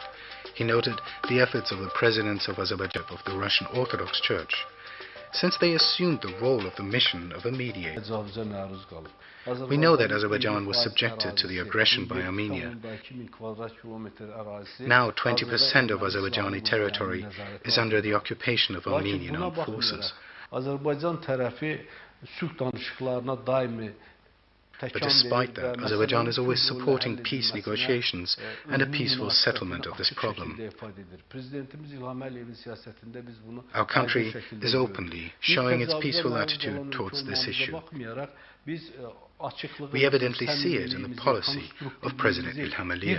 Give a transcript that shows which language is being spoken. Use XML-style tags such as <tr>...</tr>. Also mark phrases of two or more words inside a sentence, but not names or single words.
<en>He noted the efforts of the presidents of Azerbaijan of the Russian Orthodox Church, since they assumed the role of the mission of a mediator. We know that Azerbaijan was subjected to the aggression by Armenia. Now 20% of Azerbaijani territory is under the occupation of Armenian armed forces.</en> <az>Azərbaycan tərəfi sülh danışıqlarına daimi</az> <en>But despite that, Azerbaijan is always supporting peace negotiations and a peaceful settlement of this problem. Our country is openly showing its peaceful attitude towards this issue. We evidently see it in the policy of President Ilham Aliyev.</en>